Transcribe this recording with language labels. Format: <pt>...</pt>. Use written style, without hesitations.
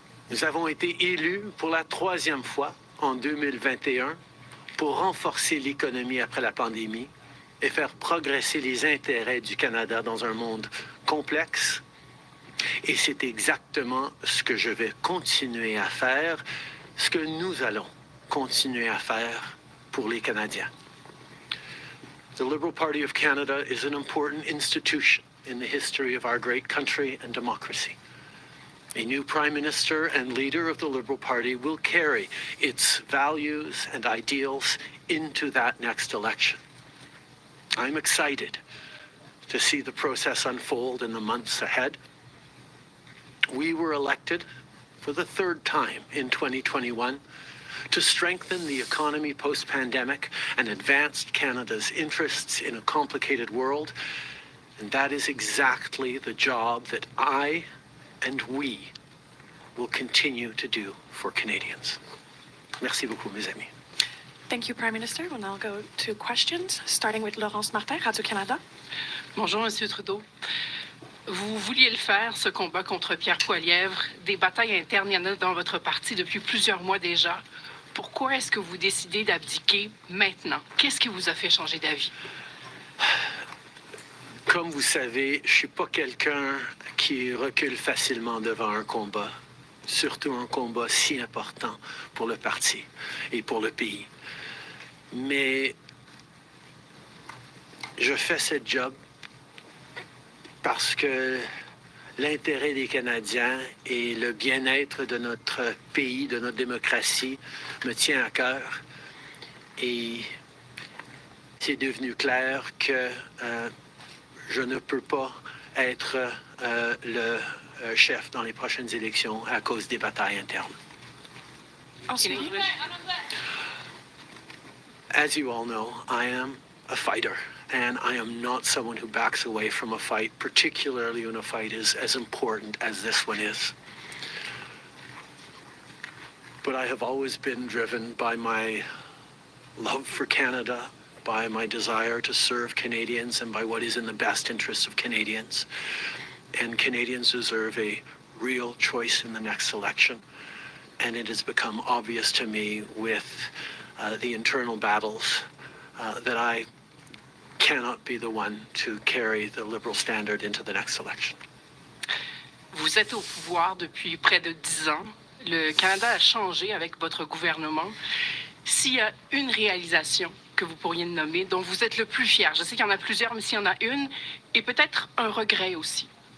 <fr>Nous avons été élus pour la 3e fois en 2021 pour renforcer l'économie après la pandémie et faire progresser les intérêts du Canada dans un monde complexe. Et c'est exactement ce que je vais continuer à faire, ce que nous allons continuer à faire pour les Canadiens.</fr> <en>The Liberal Party of Canada is an important institution in the history of our great country and democracy. A new Prime Minister and leader of the Liberal Party will carry its values and ideals into that next election. I'm excited to see the process unfold in the months ahead. We were elected for the 3rd time in 2021 to strengthen the economy post-pandemic and advance Canada's interests in a complicated world. And that is exactly the job that I and we will continue to do for Canadians.</en> <fr>Merci beaucoup, mes amis.</fr> <en>Thank you, Prime Minister. We'll now go to questions, starting with Laurence Martin, Radio-Canada.</en> <fr>Bonjour, Monsieur Trudeau. Vous vouliez le faire, ce combat contre Pierre Poilievre. Des batailles internes, il y en a dans votre parti depuis plusieurs mois déjà. Pourquoi est-ce que vous décidez d'abdiquer maintenant? Qu'est-ce qui vous a fait changer d'avis? Comme vous savez, je ne suis pas quelqu'un qui recule facilement devant un combat, surtout un combat si important pour le parti et pour le pays. Mais je fais ce job parce que l'intérêt des Canadiens et le bien-être de notre pays, de notre démocratie, me tient à cœur. Et c'est devenu clair que je ne peux pas être le chef dans les prochaines élections à cause des batailles internes. Ensuite,</fr> <en>As you all know, I am a fighter. And I am not someone who backs away from a fight, particularly when a fight is as important as this one is. But I have always been driven by my love for Canada, by my desire to serve Canadians, and by what is in the best interests of Canadians. And Canadians deserve a real choice in the next election. And it has become obvious to me with the internal battles that I cannot be the one to carry the Liberal standard into the next election.</en> <fr>Vous êtes au pouvoir depuis près de 10 ans. Le Canada a changé avec votre gouvernement. S'il y a une réalisation que vous pourriez nommer, dont vous êtes le plus fier, je sais qu'il y en a plusieurs, mais s'il y en a une, et peut-être un regret aussi.</fr>